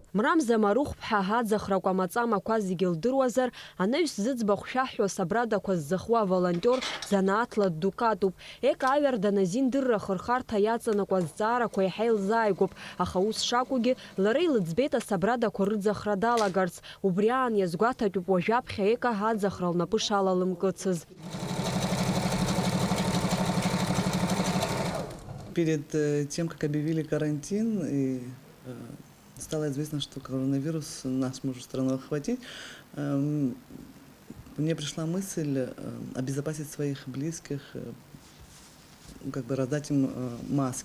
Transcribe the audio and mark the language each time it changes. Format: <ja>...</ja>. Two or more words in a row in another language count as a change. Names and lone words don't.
<ab>Мрамза Марухԥҳа ҳаӡахрақәа амаҵамақәа зегьы лдыруазар, анаҩс зыӡбахә шәаҳәо асабрадақәа ззахуа аволонтер занааҭла ддукатуп. Аҩарда азин-дырра хырхарҭа иаҵанакуа азҵаарақәа иаҳа илзааигәоуп, аха ус шакәугьы лара илыӡбеит асабрадақәа рыӡахра далагарц. Убри аан иазгәаҭатәуп уажәаԥхьа аӡахра лнапы шалалымкыцыз.</ab> <ru>Перед тем, как объявили карантин, и стало известно, что коронавирус нас может страну охватить, мне пришла мысль обезопасить своих близких, как бы раздать им маски.</ru>